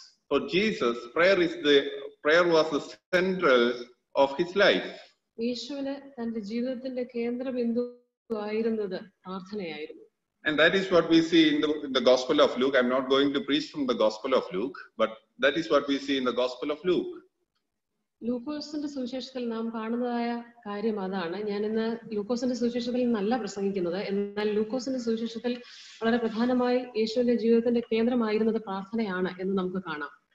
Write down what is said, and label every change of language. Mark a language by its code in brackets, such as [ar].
[en] For Jesus, prayer was the central of his life. [ml] യേശുവിന് തന്റെ ജീവിതത്തിന്റെ കേന്ദ്രബിന്ദു ആയിരുന്നത് പ്രാർത്ഥനയായിരുന്നു. [en] And that is what we see in the Gospel of Luke. I'm not going to preach from the Gospel of Luke, but that is what we see in the Gospel of Luke. [ml] ലൂക്കോസിന്റെ സുവിശേഷത്തിൽ നാം കാണുന്നതായ കാര്യം അതാണ്. ഞാൻ ഇന്ന് ലൂക്കോസിന്റെ സുവിശേഷത്തിൽ നിന്നല്ല പ്രസംഗിക്കുന്നത്. എന്നാൽ ലൂക്കോസിന്റെ സുവിശേഷത്തിൽ വളരെ പ്രധാനമായി യേശുവിന്റെ ജീവിതത്തിന്റെ കേന്ദ്രമായിരുന്നത് പ്രാർത്ഥനയാണ് എന്ന് നമുക്ക് കാണാം.